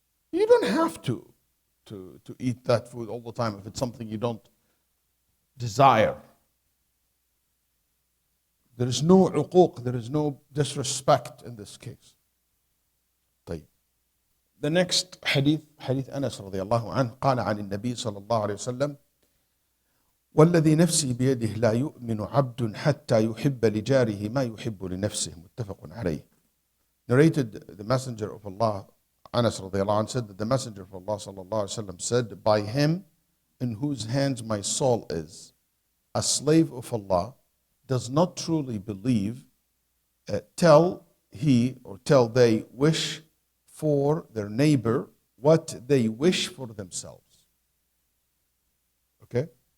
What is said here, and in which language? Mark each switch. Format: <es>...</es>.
<en>You don't have to eat that food all the time if it's something you don't desire. There is no uquq, there is no disrespect in this case.</en> <ar>طيب.</ar> <en>The next hadith,</en> <ar>hadith Anas رضي الله عنه, قال عن النبي صلى الله عليه وسلم والذي نفسي بيده لا يؤمن عبد حتى يحب لجاره ما يحب لنفسه متفق عليه.</ar> <en>Narrated the messenger of Allah, Anas</en> <ar>رضي الله عنه,</ar> <en>said that the messenger of Allah</en> <ar>صلى الله عليه وسلم</ar> <en>said, by him in whose hands my soul is, a slave of Allah does not truly believe till they wish for their neighbor what they wish for themselves. Okay?</en>